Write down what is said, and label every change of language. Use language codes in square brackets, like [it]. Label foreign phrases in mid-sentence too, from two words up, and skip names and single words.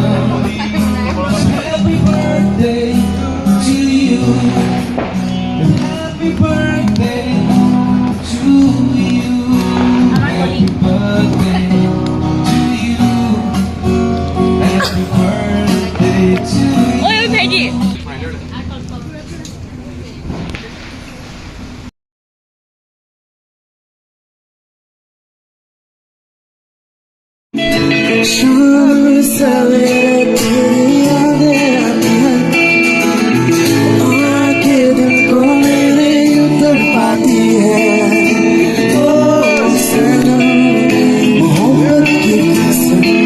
[en] Happy birthday to you. Happy birthday to you. Happy birthday to you. Happy birthday to you. [as] ঐ ভাইটি [hi] शाम सवेरे तेरी यादें आती हैं आके दिल को मेरे उतर पाती है ओ सनम मोहब्बत की कसम